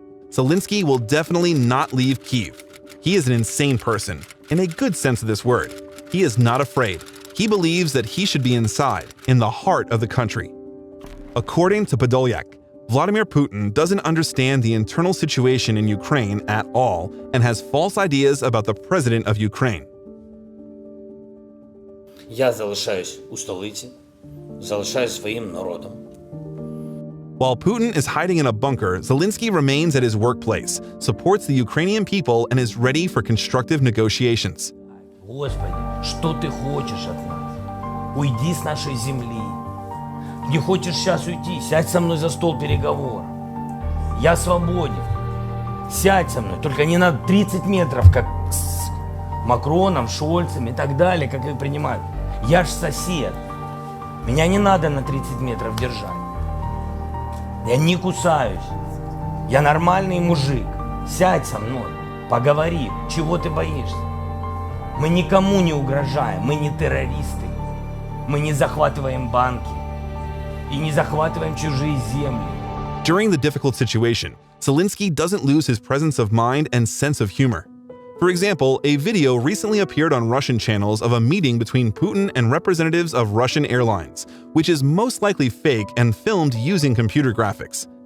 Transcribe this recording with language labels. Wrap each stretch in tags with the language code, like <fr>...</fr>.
<en>Zelensky will definitely not leave Kyiv. He is an insane person, in a good sense of this word. He is not afraid. He believes that he should be inside, in the heart of the country. According to Podolyak, Vladimir Putin doesn't understand the internal situation in Ukraine at all and has false ideas about the president of Ukraine.</en> <uk>Я залишаюсь у столиці, залишаюсь своїм народом.</uk> <en>While Putin is hiding in a bunker, Zelensky remains at his workplace, supports the Ukrainian people, and is ready for constructive negotiations.</en> <ru>Господи, что ты хочешь от нас? Уйди с нашей земли. Не хочешь сейчас уйти? Сядь со мной за стол переговоров. Я свободен. Сядь со мной. Только не на 30 метров, как с Макроном, Шольцем и так далее, как их принимают. Я ж сосед. Меня не надо на 30 метров держать. Я не кусаюсь. Я нормальный мужик. Сядь со мной. Поговори. Чего ты боишься? Мы никому не угрожаем. Мы не террористы. Мы не захватываем банки. И не захватываем чужие земли.</ru> <en>During the difficult situation, Zelensky doesn't lose his presence of mind and sense of humor. For example, a video recently appeared on Russian channels of a meeting between Putin and representatives of Russian airlines, which is most likely fake and filmed using computer graphics.</en>